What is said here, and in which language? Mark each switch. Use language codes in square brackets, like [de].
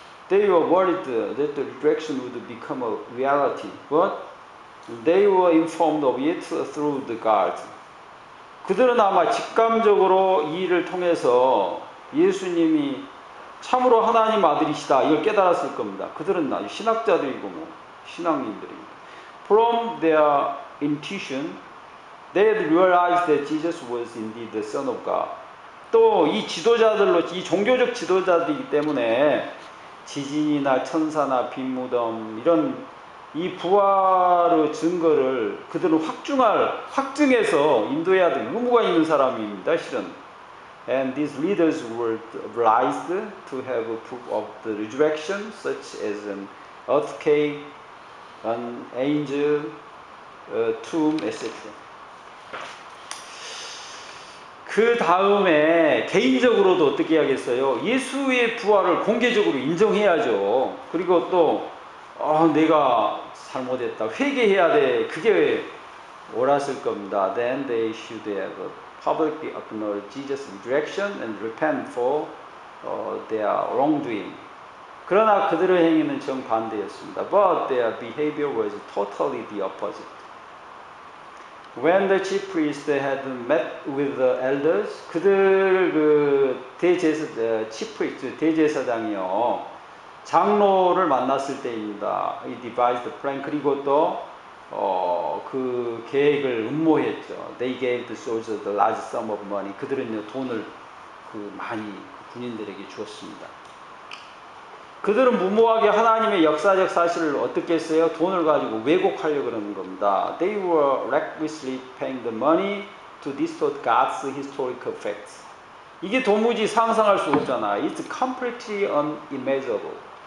[en] They were worried that the resurrection would become a reality, but they were informed of it through the guards. [ko] 그들은 아마 직감적으로 이 일을 통해서 예수님이 참으로 하나님 아들이시다 이걸 깨달았을 겁니다. 그들은 아주 신학자들이고 신앙인들입니다. [en] From their intuition, they had realized that Jesus was indeed the Son of God. [ko] 또 이 지도자들로, 이 종교적 지도자들이기 때문에 지진이나 천사나 빈무덤 이런 이 부활의 증거를 그들은 확증해서 인도해야 될 의무가 있는 사람입니다, 실은. [en] And these leaders were obliged to have proof of the resurrection, such as an earthquake, an angel, tomb, etc. [ko] 그 다음에 개인적으로도 어떻게 해야겠어요? 예수의 부활을 공개적으로 인정해야죠. 그리고 또 내가 잘못했다, 회개해야 돼. 그게 옳았을 겁니다. [en] Then they should have publicly acknowledge Jesus' resurrection and repent for their wrongdoing. [ko] 그러나 그들의 행위는 정반대였습니다. [en] But their behavior was totally the opposite. When the chief priest had met with the elders, [ko] 그들 그 chief priest 대제사장이요, 장로를 만났을 때입니다. [en] He devised the plan. [ko] 그리고 또 그 계획을 음모했죠. [en] They gave the soldiers a large sum of money. [ko] 그들은요, 돈을 많이 군인들에게 주었습니다. 그들은 무모하게 하나님의 역사적 사실을 어떻게 했어요? 돈을 가지고 왜곡하려고 그러는 겁니다. [en] They were recklessly paying the money to distort God's historical facts. [ko] 이게 도무지 상상할 수 없잖아. [en] It's completely unimaginable.